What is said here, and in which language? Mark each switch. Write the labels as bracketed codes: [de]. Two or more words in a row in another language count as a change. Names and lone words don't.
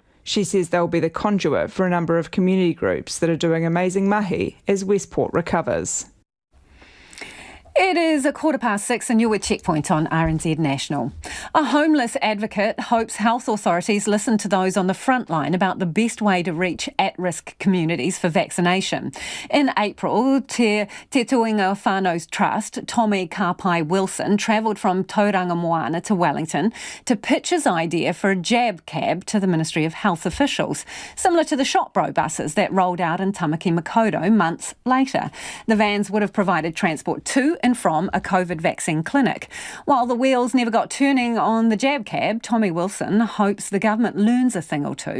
[en] She says they'll be the conduit for a number of community groups that are doing amazing mahi as Westport recovers. It is 6:15 and you're with Checkpoint on RNZ National. A homeless advocate hopes health authorities listen to those on the front line about the best way to reach at-risk communities for vaccination. In April, Te Tuinga Whānau's Trust, Tommy Karpai Wilson, travelled from Tauranga Moana to Wellington to pitch his idea for a jab cab to the Ministry of Health officials, similar to the Shopbro buses that rolled out in Tamaki Makaurau months later. The vans would have provided transport to and from a COVID vaccine clinic. While the wheels never got turning on the jab cab, Tommy Wilson hopes the government learns a thing or two.